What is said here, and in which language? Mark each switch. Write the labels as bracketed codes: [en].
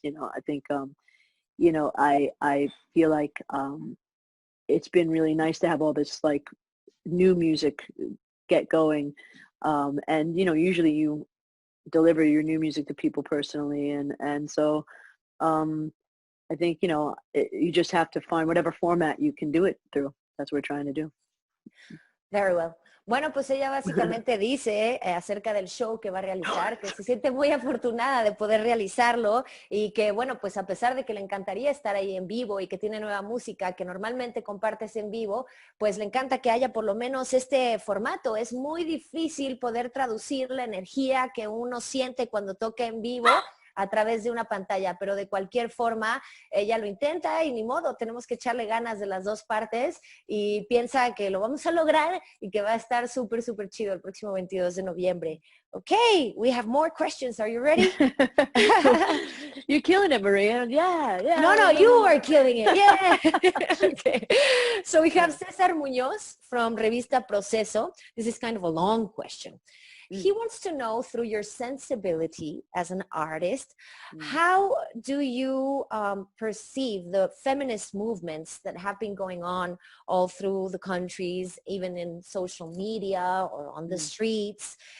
[en] I think, I feel like it's been really nice to have all this like new music get going. And, usually you deliver your new music to people personally. And so I think, you just have to find whatever format you can do it through. That's what we're trying to do. Very well. [es] Bueno, pues ella básicamente dice acerca del show que va a realizar, que se siente muy afortunada de poder realizarlo, y que, bueno, pues a pesar de que le encantaría estar ahí en vivo y que tiene nueva música que normalmente compartes en vivo, pues le encanta que haya por lo menos este formato. Es muy difícil poder traducir la energía que uno siente cuando toca en vivo a través de una pantalla, pero de cualquier forma ella lo intenta, y ni modo, tenemos que echarle ganas de las dos partes, y piensa que lo vamos a lograr y que va a estar súper, súper chido el próximo 22 de noviembre. [en] Okay, we have more questions. Are you ready? You're killing it, Maria. Yeah. No, you are killing it. Yeah. Okay. So we have César Muñoz from Revista Proceso. This is kind of a long question. He wants to know, through your sensibility as an artist, how do you perceive the feminist movements that have been going on all through the countries, even in social media or on the streets?